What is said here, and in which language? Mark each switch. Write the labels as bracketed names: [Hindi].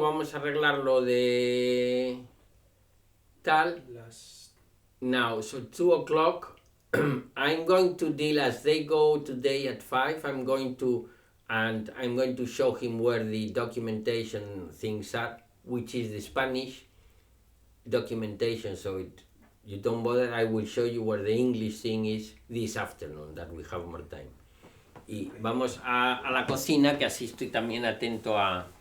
[Spanish] Vamos a arreglar lo de tal. [English] Now, so 2 o'clock. I'm going to deal as they go today at 5. I'm going to show him where the documentation things are, which is the Spanish documentation. So you don't bother. I will show you where the English thing is this afternoon, that we have more time. [Spanish] Y vamos a la cocina, que así estoy también atento a...